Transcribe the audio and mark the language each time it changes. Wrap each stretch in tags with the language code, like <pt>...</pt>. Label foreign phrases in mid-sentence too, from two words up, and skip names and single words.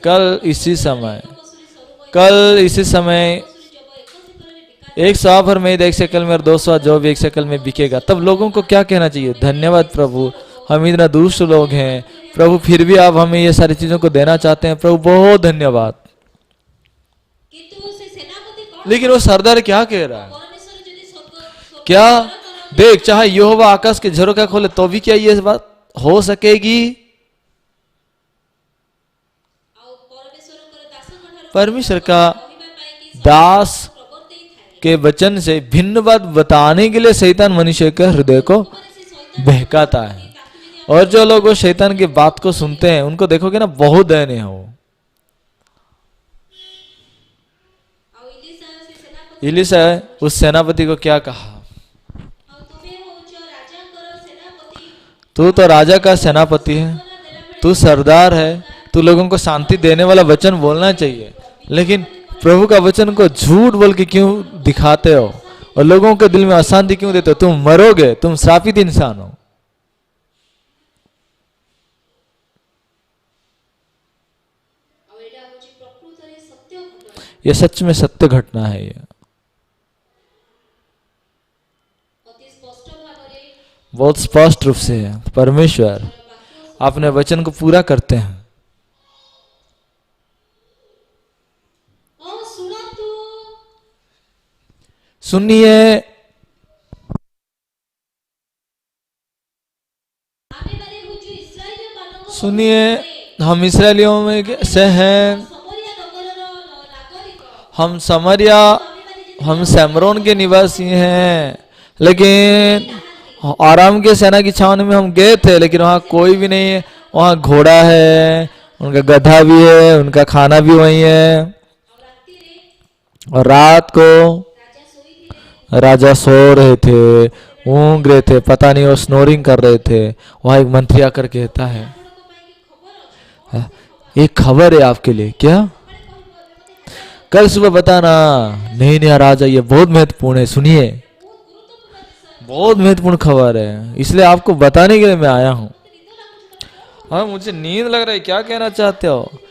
<hi>कल इसी समय 100 भर मेद 1 शकल में और 200 जौ भी 1 शकल में बिकेगा। तब लोगों को क्या कहना चाहिए? धन्यवाद प्रभु, हम इतना दुष्ट लोग हैं प्रभु, फिर भी आप हमें ये सारी चीजों को देना चाहते हैं प्रभु, बहुत धन्यवाद।</hi> <or>କିନ୍ତୁ ସେ ସେନାପତି କଣ</or> <hi>लेकिन वो सरदार क्या कह रहा है,</hi> <or>परमेश्वर ଯଦି ସ୍ୱର୍ଗ</or> <hi>क्या देख चाहे यहोवा आकाश के झरोखा खोले तो भी क्या ये बात हो सकेगी?</hi> <or>ଆଉ परमेश्वरଙ୍କର ଦାସଙ୍କ ଠାରୁ</or> <hi>परमेश्वर का</hi> <or>କହିବା ପାଇଁ କି</or> <hi>दास</hi> <or>ପ୍ରବର୍ତ୍ତେଇ ଥାଏ।</or> <hi>के वचन से भिन्न बात बताने के लिए शैतान मनुष्य के हृदय को</hi> <or>ମାନେ ସେ ଶୈତାନ</or> <hi>बहकाता है।</hi> <or>ତାକୁ ଯଦି</or> <hi>और जो लोग वो शैतान की बात को सुनते हैं उनको देखोगे ना बहुत दयनीय हो।</hi> <or>ଆଉ ଇଲିଶା ସେ ସେନାପତି</or> <hi>इलिशा उस सेनापति को क्या कहा,</hi> <or>ଆଉ ତୁମେ ହଉଛ ରାଜାଙ୍କର ସେନାପତି,</or> <hi>तू तो राजा का सेनापति है, तू सरदार है, तू लोगों को शांति देने वाला वचन बोलना चाहिए, लेकिन प्रभु का वचन को झूठ बोल के क्यों दिखाते हो और लोगों के दिल में अशांति क्यों देते हो? तुम मरोगे, तुम श्रापित इंसान हो।</hi> <or>ଆଉ ଏଇଟା ହଉଛି ପ୍ରକୃତରେ ସତ୍ୟ ଘଟଣା।</or> <hi>ये सच में सत्य घटना है। ये</hi> <or>ଅତି ସ୍ପଷ୍ଟ ଭାବରେ</or> <hi>बहुत स्पष्ट रूप से है। परमेश्वर</hi> <or>ବାକ୍ୟ</or> <hi>अपने वचन को पूरा करते हैं।</hi> <or>ଶୁଣନ୍ତୁ</or> <hi>सुनिए,</hi> <or>ଆମେମାନେ ହଉଛୁ ଇସ୍ରାଏଲ ମାନଙ୍କ</or> <hi>सुनिए, हम इसराइलियों में से हैं,</hi> <or>ସମରିଆ ନଗରର ନାଗରିକ।</or> <hi>हम समरिया, हम सैमरोन के निवासी हैं, लेकिन आराम के सेना की छावनी में हम गए थे, लेकिन वहाँ कोई भी नहीं है। वहाँ घोड़ा है, उनका गधा भी है, उनका खाना भी वही है।</hi> <or>ଆଉ ରାତିରେ</or> <hi>और रात को</hi> <or>ରାଜା ଶୋଇଥିଲେ,</or> <hi>राजा सो रहे थे, ऊँग रहे थे, पता नहीं वो स्नोरिंग कर रहे थे। वहाँ एक मंत्री आकर कहता है,</hi> <or>ଆପଣଙ୍କ ପାଇଁ କି ଖବର ଅଛି।</or> <hi>एक खबर है आपके लिए। क्या? कल सुबह बताना। नहीं नहीं राजा, ये बहुत महत्वपूर्ण है, सुनिए, बहुत महत्वपूर्ण खबर है, इसलिए आपको बताने के लिए मैं आया हूँ। हाँ, मुझे नींद लग रहा है, क्या कहना चाहते हो?</hi>